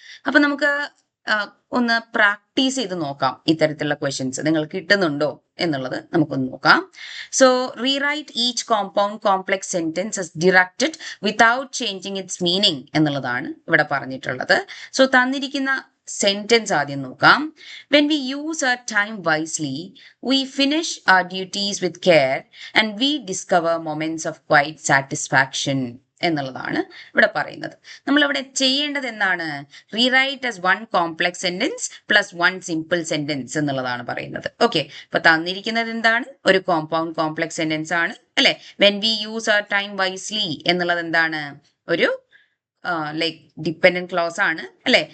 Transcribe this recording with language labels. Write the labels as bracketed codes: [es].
[ml] അപ്പൊ നമുക്ക് ഒന്ന് പ്രാക്ടീസ് ചെയ്ത് നോക്കാം, ഇത്തരത്തിലുള്ള ക്വസ്റ്റ്യൻസ് നിങ്ങൾക്ക് കിട്ടുന്നുണ്ടോ എന്നുള്ളത് നമുക്കൊന്ന് നോക്കാം. [en] so rewrite each compound complex sentence as directed without changing its meaning [ml] എന്നുള്ളതാണ് ഇവിടെ പറഞ്ഞിട്ടുള്ളത്. സോ തന്നിരിക്കുന്ന സെന്റൻസ് ആദ്യം നോക്കാം. [en] When we use our time wisely, we finish our duties with care and we discover moments of quiet satisfaction [ml] എന്നുള്ളതാണ് ഇവിടെ പറയുന്നത്. നമ്മൾ ഇവിടെ ചെയ്യേണ്ടത് എന്താണ്, [en] rewrite as one complex sentence plus one simple sentence [ml] എന്നുള്ളതാണ് പറയുന്നത്. ഓക്കെ, അപ്പൊ തന്നിരിക്കുന്നത് എന്താണ്, ഒരു കോമ്പൗണ്ട് കോംപ്ലക്സ് സെന്റൻസ് ആണ് അല്ലെ. [en] when we use our time wisely [ml] എന്നുള്ളത് എന്താണ്, ഒരു ലൈക്ക് ഡിപ്പെൻഡന്റ് ക്ലോസ് ആണ് അല്ലെ.